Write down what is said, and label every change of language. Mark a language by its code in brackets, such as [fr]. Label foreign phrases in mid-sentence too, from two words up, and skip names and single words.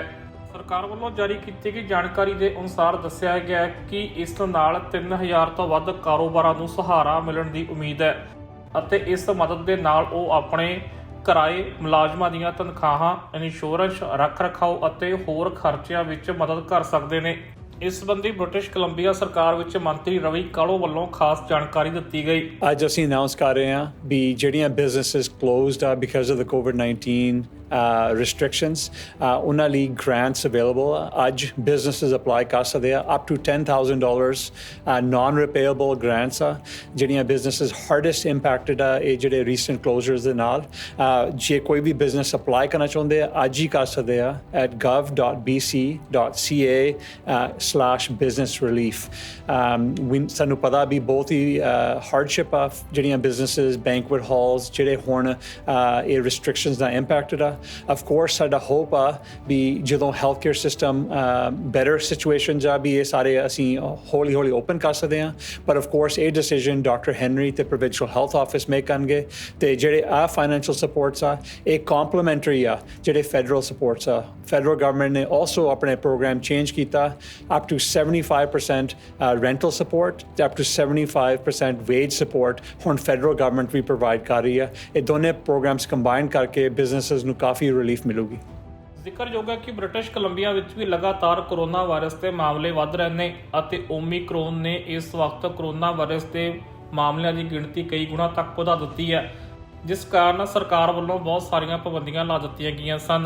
[pa] ਸਰਕਾਰ ਵੱਲੋਂ ਜਾਰੀ ਕੀਤੀ ਗਈ ਜਾਣਕਾਰੀ ਦੇ ਅਨੁਸਾਰ ਦੱਸਿਆ ਗਿਆ ਹੈ ਕਿ ਇਸ ਨਾਲ 3000 ਤੋਂ ਵੱਧ ਕਾਰੋਬਾਰਾਂ ਨੂੰ ਸਹਾਰਾ ਮਿਲਣ ਦੀ ਉਮੀਦ ਹੈ ਅਤੇ ਇਸ ਮਦਦ ਦੇ ਨਾਲ ਉਹ ਆਪਣੇ ਕਿਰਾਏ, ਮੁਲਾਜ਼ਮਾਂ ਦੀਆਂ ਤਨਖਾਹਾਂ, ਇੰਸ਼ੋਰੈਂਸ, ਰੱਖ ਰਖਾਓ ਅਤੇ ਹੋਰ ਖਰਚਿਆਂ ਵਿੱਚ ਮਦਦ ਕਰ ਸਕਦੇ ਨੇ। ਇਸ ਸੰਬੰਧੀ ਬ੍ਰਿਟਿਸ਼ ਕੋਲੰਬੀਆ ਸਰਕਾਰ ਵਿੱਚ ਮੰਤਰੀ ਰਵੀ ਕਾਲੋ ਵੱਲੋਂ ਖਾਸ ਜਾਣਕਾਰੀ ਦਿੱਤੀ ਗਈ। ਅੱਜ ਅਸੀਂ ਅਨਾਉਂਸ ਕਰ ਰਹੇ ਹਾਂ ਵੀ ਜਿਹੜੀਆਂ [en] businesses closed ਆ because of the COVID-19 restrictions, [pa] ਉਹਨਾਂ ਲਈ [en] grants available ਅੱਜ businesses apply [pa] ਕਰ ਸਕਦੇ ਆ [en] up to $10,000 non-repayable grants [pa] ਆ ਜਿਹੜੀਆਂ [en] businesses hardest impacted [pa] ਆ ਇਹ ਜਿਹੜੇ [en] recent closures [pa] ਦੇ ਨਾਲ ਜੇ ਕੋਈ ਵੀ [en] business apply [pa] ਕਰਨਾ ਚਾਹੁੰਦੇ ਆ ਅੱਜ ਹੀ ਕਰ ਸਕਦੇ ਆ [en] at gov.bc.ca/business relief [pa] ਸਾਨੂੰ ਪਤਾ ਵੀ ਬਹੁਤ ਹੀ [en] hardship [pa] ਆ ਜਿਹੜੀਆਂ [en] businesses banquet halls [pa] ਜਿਹੜੇ ਹੁਣ ਇਹ [en] restrictions ਦਾ impacted ਆ of course ਸਾਡਾ hope [pa] ਆ ਵੀ ਜਦੋਂ [en] healthcare system better situations [pa] ਆ ਵੀ ਇਹ ਸਾਰੇ ਅਸੀਂ ਹੌਲੀ ਹੌਲੀ [en] open [pa] ਕਰ ਸਕਦੇ ਆ [en] but of course ਇਹ decision Dr. Henry ਤੇ provincial health office make [pa] ਕਰਨਗੇ ਤੇ ਜਿਹੜੇ ਆ [en] financial supports [pa] ਆ ਇਹ [en] complementary [pa] ਆ ਜਿਹੜੇ [en] federal supports ਆ federal government ਨੇ also ਆਪਣੇ program change ਕੀਤਾ up to 75% rental support ਤੇ up to 75% wage support ਹੁਣ federal government ਵੀ provide [pa] ਕਰ ਰਹੀ ਆ ਇਹ ਦੋਨੇ [en] programs combine ਕਰਕੇ businesses [pa] ਨੂੰ ਕਾਫੀ [en] relief ਮਿਲੂਗੀ। [pa] ਜ਼ਿਕਰਯੋਗ ਹੈ ਕਿ ਬ੍ਰਿਟਿਸ਼ ਕੋਲੰਬੀਆ ਵਿੱਚ ਵੀ ਲਗਾਤਾਰ ਕੋਰੋਨਾ ਵਾਇਰਸ ਦੇ ਮਾਮਲੇ ਵੱਧ ਰਹੇ ਨੇ ਅਤੇ ਓਮਿਕਰੋਨ ਨੇ ਇਸ ਵਕਤ ਕੋਰੋਨਾ ਵਾਇਰਸ ਦੇ ਮਾਮਲਿਆਂ ਦੀ ਗਿਣਤੀ ਕਈ ਗੁਣਾ ਤੱਕ ਵਧਾ ਦਿੱਤੀ ਹੈ ਜਿਸ ਕਾਰਨ ਸਰਕਾਰ ਵੱਲੋਂ ਬਹੁਤ ਸਾਰੀਆਂ ਪਾਬੰਦੀਆਂ ਲਾ ਦਿੱਤੀਆਂ ਗਈਆਂ ਸਨ।